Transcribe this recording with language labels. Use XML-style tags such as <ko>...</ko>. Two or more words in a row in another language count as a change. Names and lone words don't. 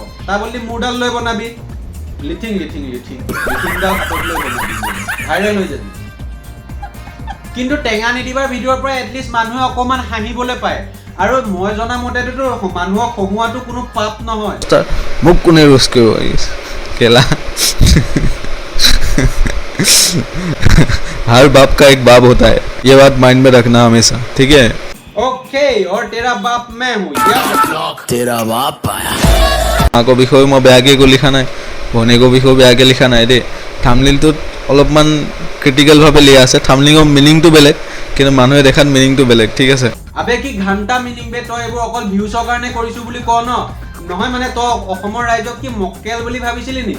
<as>তাৰ বদলি মোৰডাল লৈ বনাবি। লিথিংডাল হাতত লৈ বনাবি, ভাইৰেল হৈ যাবি। কিন্তু টেঙা নিদিবাৰ ভিডিঅ'ৰ পৰা এটলিষ্ট মানুহে অকণমান হাঁহিবলৈ পায়। আৰু মই জনা মতেতো মানুহক হহুৱাটো কোনো পাপ নহয়। মোক কোনে ৰোজ কৰিব আহিছে কেলা?</as> <hi>हर बाप का एक बाप होता है, ये बात माइंड में रखना हमेशा, ठीक है। ओके, और तेरा बाप मैं हूँ। तेरा बाप आया</hi> <as>মাকৰ বিষয়ে মই বেয়াকৈ একো লিখা নাই, ভনীয়েকৰ বিষয়েও বেয়াকৈ লিখা নাই দেই। থাম্বনেইলটোত অলপমান ক্ৰিটিকেলভাৱে লিখা আছে। থাম্বনেইলৰ মিনিংটো বেলেগ, কিন্তু মানুহে দেখাত মিনিংটো বেলেগ, ঠিক আছে।</as> <hi>अबे क्या घंटा मीनिंग बे?</hi> <as>তই এইবোৰ অকল ভিউজৰ কাৰণে কৰিছোঁ বুলি ক ন? নহয় তই অসমৰ ৰাইজক কি মক্কেল বুলি ভাবিছিলি নেকি?</as>